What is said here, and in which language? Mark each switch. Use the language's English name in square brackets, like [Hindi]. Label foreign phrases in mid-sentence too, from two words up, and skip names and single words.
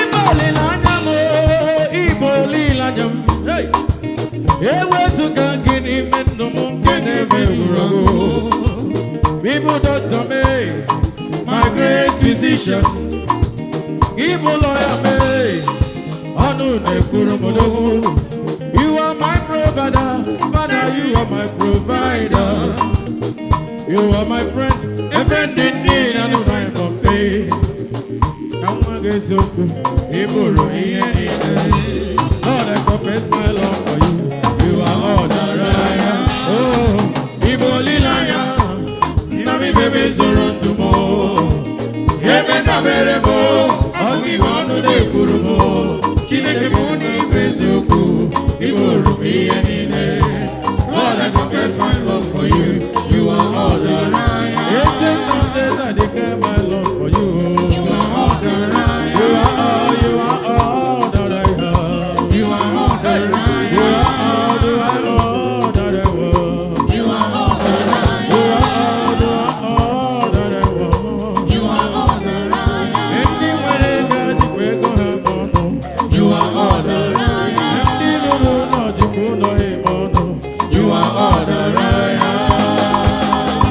[Igbo] olileanya m, Igbo olileanya m. Hey! Ewezuga gị n'ime ndụ m nke na-eme egwuregwu. [English] Igbo doctor m, my great physician. [Igbo] Igbo lawyer m, ọnụ na-ekwuru m odogwu. [English] You are my provider, Father, you are my provider. You are my friend, a friend in need, and a friend of pain. [Igbo] Ka nwa gị eziokwu, ị bụrụ ihe niile. [English] Lord, I confess my love for you. You are all that I am. [Igbo] Oh, ị bụ olileanya. Nna m, ibe m zoro ndụ m. Ebe ndabere m. Ọ bụ ihe ọnụ na-ekwuru m. Chineke m, unu ibe eziokwu. Ị bụrụ m ihe niile. [English] Lord, I confess my love for you. You are all that I am. Ancient of days, I declare my love for you. You are all that I am. You are all, you are all that I have. You are all that I am. You are all, you are all that I want. You are all that I am. You are all, you are all that I want. You are all that I am. Anywhere I go, you will go have You are all that I am. [Igbo] Ndị lụrụ ụlọ jikwa ụlọ eme ọnụ. [English] You are all that I am.